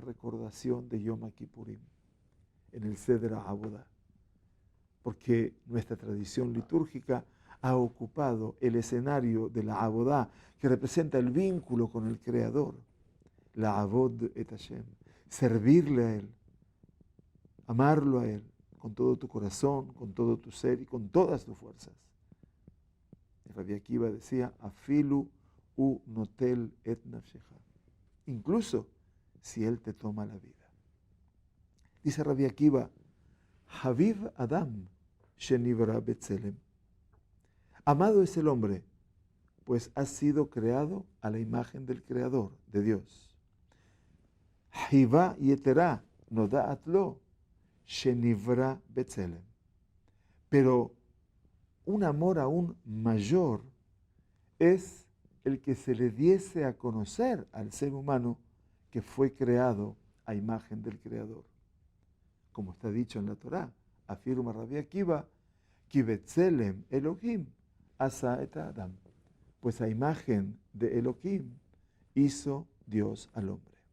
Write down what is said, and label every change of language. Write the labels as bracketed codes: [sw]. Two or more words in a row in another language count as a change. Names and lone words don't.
[es] recordación de Yom Kippurim, en el [he] סדר העבודה, [es] porque nuestra tradición litúrgica ha ocupado el escenario de la Avodah, que representa el vínculo con el Creador, la [he] עבוד את השם, [es] servirle a Él, amarlo a Él, con todo tu corazón, con todo tu ser y con todas tus fuerzas. [he] Rabbi Akiva decía, אפילו הוא נוטל את נפשך, [es] incluso si Él te toma la vida. [he] Dice Rabbi Akiva, חביב אדם שנברא בצלם. [es] Amado es el hombre, pues ha sido creado a la imagen del Creador, de Dios. [he] חיבה יתרה נודעת לו שנברא בצלם. [es] Pero un amor aún mayor es el que se le diese a conocer al ser humano que fue creado a imagen del Creador. Como está dicho en la Torá, afirma Rabbi Akiva, [he] כי בצלם אלהים עשה את אדם, [es] pues a imagen de Elohim hizo Dios al hombre.